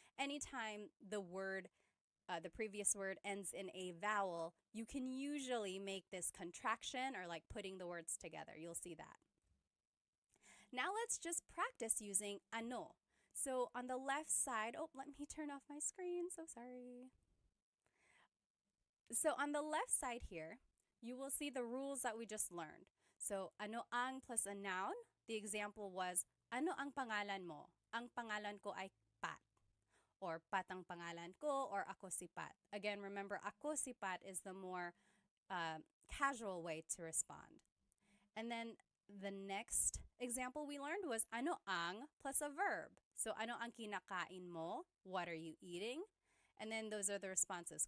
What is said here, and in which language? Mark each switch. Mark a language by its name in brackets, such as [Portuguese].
[English] Anytime the previous word ends in a vowel, you can usually make this contraction or like putting the words together. You'll see that. Now let's just practice using ano. So on the left side, let me turn off my screen, so sorry. So on the left side here, you will see the rules that we just learned. So ano ang plus a noun. The example was, [Filipino] ano ang pangalan mo? Ang pangalan ko ay Pat. Or Pat ang pangalan ko, or ako si Pat. [English] Again, remember, [Filipino] ako si Pat [English] is the more casual way to respond. And then the next example we learned was ano ang plus a verb. So [Filipino] ano ang kinakain mo? [English] What are you eating? And then those are the responses.